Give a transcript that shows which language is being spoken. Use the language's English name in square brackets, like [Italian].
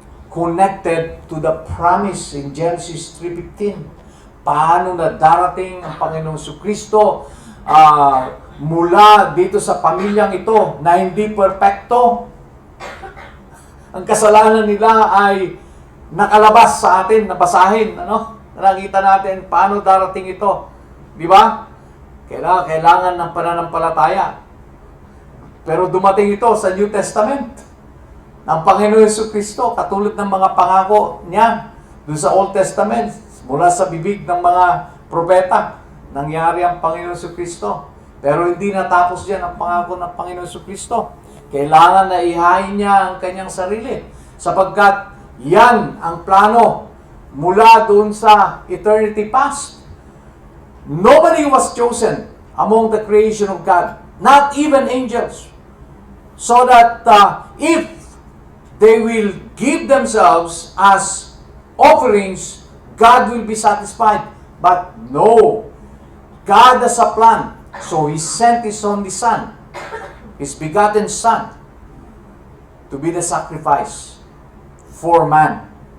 [English] connected to the promise in Genesis 3:15. [Filipino] Paano na darating ang Panginoong Jesucristo mula dito sa pamilyang ito na hindi perpekto. Ang kasalanan nila ay nakalabas sa atin, nabasahin, nakita natin paano darating ito. Di ba? Kailangan ng pananampalataya. Pero dumating ito sa New Testament ng Panginoon Jesucristo, katulad ng mga pangako niya doon sa Old Testament, mula sa bibig ng mga propeta, nangyari ang Panginoon Jesucristo. Pero hindi natapos diyan ang pangako ng Panginoon Jesucristo. Kailangan na ihain niya ang kanyang sarili, sapagkat yan ang plano mula doon sa eternity past. [English] Nobody was chosen among the creation of God, not even angels, so that if they will give themselves as offerings, God will be satisfied. But no, God has a plan. So He sent His only Son, His begotten Son, to be the sacrifice for man.